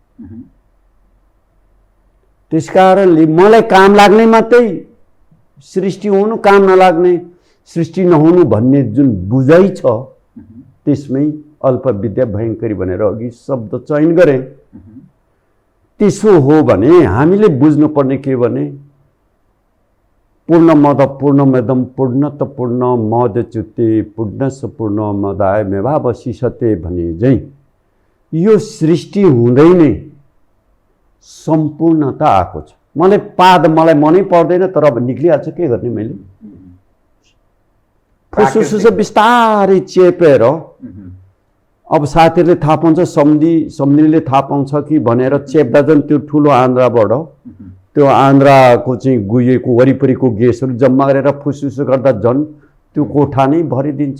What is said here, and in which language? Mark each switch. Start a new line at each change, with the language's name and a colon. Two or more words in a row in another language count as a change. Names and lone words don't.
Nepali: त्यसकारणले मलाई काम लाग्ने मात्रै सृष्टि हुनु, काम नलाग्ने सृष्टि नहुनु भन्ने जुन बुझाइ छ, त्यसमै अल्प विद्या भयङ्करी भनेर अघि शब्द चयन गरे। त्यसो हो भने हामीले बुझ्नुपर्ने के भने
Sanskrit: पूर्णमद पूर्णमिदं पूर्णत पूर्णमुदच्यते पूर्णस्य पूर्णमादाय मेवावशिष्यते
Nepali: भने झैं यो सृष्टि हुँदै नै सम्पूर्णता आएको छ। मलाई मनै पर्दैन, तर अब निक्लिहाल्छ, के गर्ने? मैले फुसफुस बिस्तारै चेपेर, अब साथीहरूले थाहा पाउँछ, सम्झिनेले थाहा पाउँछ कि भनेर चेप्दा झन् त्यो ठुलो आन्द्राबाट त्यो आन्द्राको चाहिँ गुइएको वरिपरिको ग्यासहरू जम्मा गरेर फुसफुस गर्दा झन् त्यो कोठा नै भरिदिन्छ।